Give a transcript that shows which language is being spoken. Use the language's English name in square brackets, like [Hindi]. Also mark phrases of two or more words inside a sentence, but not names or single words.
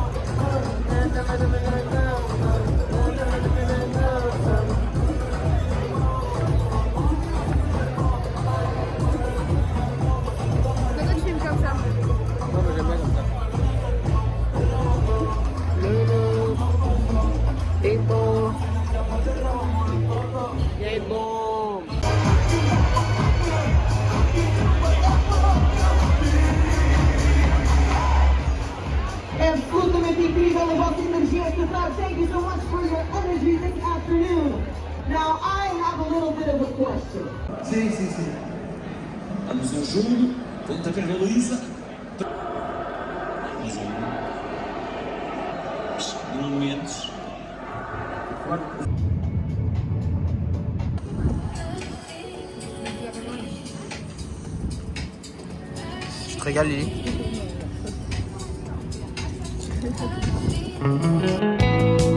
[French] Pourquoi tu filmes comme ça? Non, mais j'aime bien comme ça. Et bon. Et bon. [Portuguese] Absolutamente incrível a vossa energia esta tarde. [English] Thank you so much for your energy this afternoon. Now I have a little bit of a question. [Portuguese] Sim, sim, sim. Vamos ao jogo. Volta a ver a Luísa. Momentos. [French] Tu te régales, Lily?